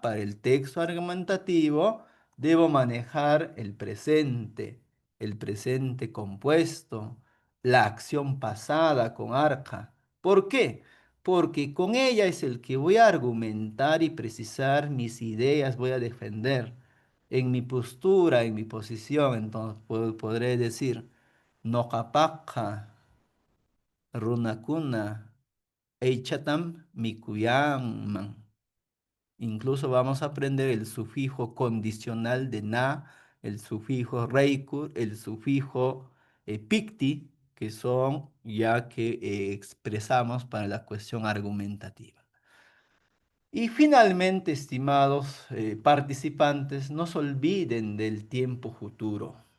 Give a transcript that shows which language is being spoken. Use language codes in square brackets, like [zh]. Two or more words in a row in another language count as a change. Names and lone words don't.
[es] Para el texto argumentativo, debo manejar el presente compuesto, la acción pasada con arca. ¿Por qué? Porque con ella es el que voy a argumentar y precisar mis ideas, voy a defender en mi postura, en mi posición. Entonces, podré decir. [qu] Noqapaqa runakuna aychatam mikuyanman. [es] Incluso vamos a aprender el sufijo condicional de na, el sufijo reikur, el sufijo picti, que son ya que expresamos para la cuestión argumentativa. Y finalmente, estimados participantes, no se olviden del tiempo futuro.